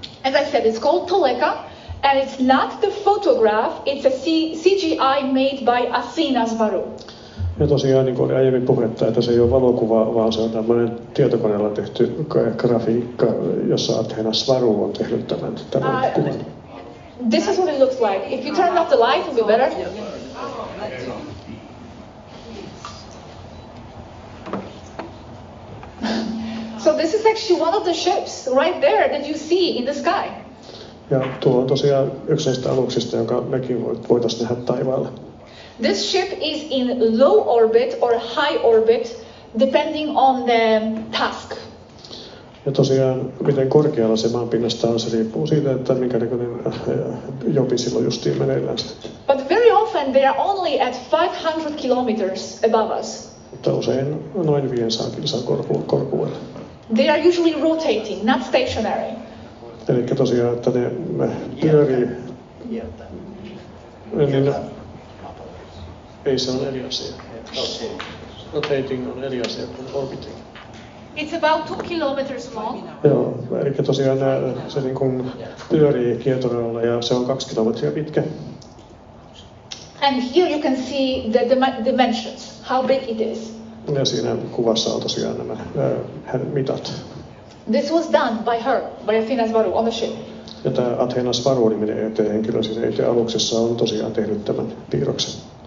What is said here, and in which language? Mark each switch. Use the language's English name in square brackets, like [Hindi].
[English] As I said, it's called Toleka, and it's not the photograph, it's a CGI made by Asina Zvaru. [Finnish] Ja tosiaan, niin kuin oli aiemmin puhetta, että se ei ole valokuva, vaan se on tämmöinen tietokoneella tehty grafiikka, jossa Athena Zvaru on tehnyt tämän kuvan. [English] This is what it looks like. If you turn off the light, it'll be better. So this is actually one of the ships right there that you see in the sky. [Finnish] Ja tuo on tosiaan yksi näistä aluksista, jonka mekin voitaisiin nähdä taivaalla. [English] This ship is in low orbit or high orbit, depending on the task. [Finnish] Ja tosiaan, miten korkealla se maanpinnasta on, se riippuu siitä, että minkä näköinen jopi silloin justiin meneillään. [English] But very often they are only at 500 kilometers above us. [Finnish] mutta usein noin 500 kilsan korkuudella. [English] They are usually rotating, not stationary. [Finnish] Eli tosiaan, että ne pyörii. Niin, ei se on eri asia. Rotating on eri asia kuin orbiting. [English] It's about 2 kilometers long. [Finnish] Joo, eli tosiaan se niin kuin pyörii kiertorajalla ja se on 2 kilometriä pitkä. [English] And here you can see the dimensions, how big it is. [Finnish] Ja siinä kuvassa on tosiaan nämä mitat. [English] This was done by her, by Athena's Varu on the ship. [Finnish] Ja tämä Athenas Varu-niminen henkilö siinä itse aluksessa on tosiaan tehnyt tämän piirroksen.